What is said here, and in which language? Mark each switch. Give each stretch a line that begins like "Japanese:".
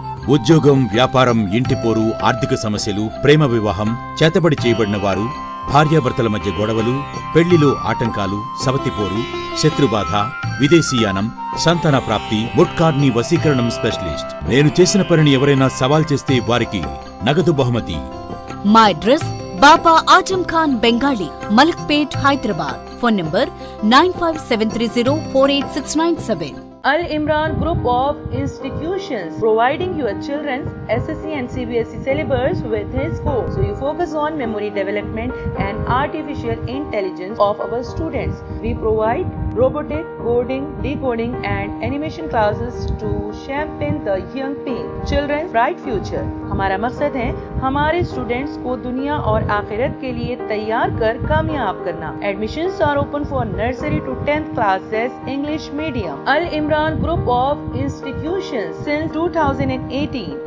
Telugu: ఉద్యోగం, వ్యాపారం, ఇంటి పోరు, ఆర్థిక సమస్యలు, ప్రేమ వివాహం, చేతబడి చేయబడిన వారు, భార్యాభర్తల మధ్య గొడవలు, పెళ్లిలో ఆటంకాలు, సవతిపోరు, శత్రుబాధ, విదేశీయానం, సంతాన ప్రాప్తి, ముట్కార్ని వశీకరణం స్పెషలిస్ట్. నేను చేసిన పనిని ఎవరైనా సవాల్ చేస్తే వారికి నగదు బహుమతి. మా address Baba Azam Khan Bengali, Malakpet, Hyderabad. Phone number 9573048697.
English: Al Imran Group of Institutions, providing your children's SSC and CBSE syllabus with his course. So you focus on memory development and artificial intelligence of our students. We provide robotic, coding, decoding and animation classes to champion the young children's bright future.
Urdu: ہمارا مقصد ہے ہمارے students کو دنیا اور آخرت کے لیے تیار کر کامیاب کرنا.
English: Admissions are open for nursery to 10th classes English medium. Al Imran Group of Institutions since 2018.